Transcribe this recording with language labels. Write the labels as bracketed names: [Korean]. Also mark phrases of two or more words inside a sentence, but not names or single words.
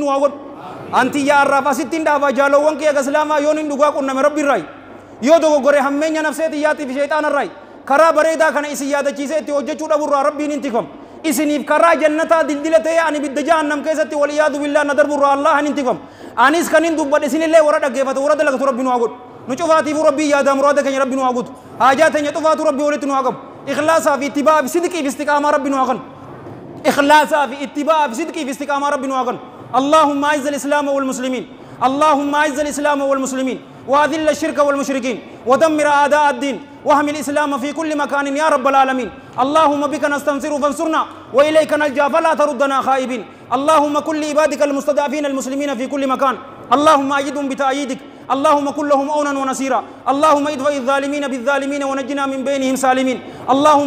[Oromo] waa godhu anti yaa arraaf asittiin dhaabaa jaalowwan kiyya islaamaa yoon hin dhugaa qunname rabbi irraayi yoo dogoggore hammeenya nafseeti yaatiif shayxaana irraayi karaa bareedaa kana isin yaadachiisee itti hojjechuu dhaburraa rabbiin intikam isiniif karaa jannataa dildila ta'ee ani bidda jahannam keessatti wal iyaadu billaa na darburraa allah hin intikam anis kan hin dubbadhe isinillee warra dhaggeeffatu warra dalagatu rabbi nu haa godhu nu cufaatiifuu rabbii yaadaa muraada keenya rabbi nu haa guutu haajaa teenya cufaatu rabbi walitti nu haa qabu ikhlaasaa fi ittibaa fi sidqii fi istiqaamaa rabbi nu haa kan ikhlaasaa fi ittibaa fi sidqii fi istiqaamaa rabbi nu haa kan [Arabic] اللهم أعز الإسلام والمسلمين اللهم أعز الإسلام والمسلمين وأذل الشرك والمشركين ودمر أعداء الدين واحمي الإسلام في كل مكان يا رب العالمين اللهم بك نستنصر فانصرنا وإليك نلجأ فلا تردنا خائبين اللهم كل عبادك المستضعفين المسلمين في كل مكان اللهم أيدهم بتأييدك اللهم كن لهم عونا ونصيرا اللهم ادفع الظالمين بالظالمين ونجنا من بينهم سالمين اللهم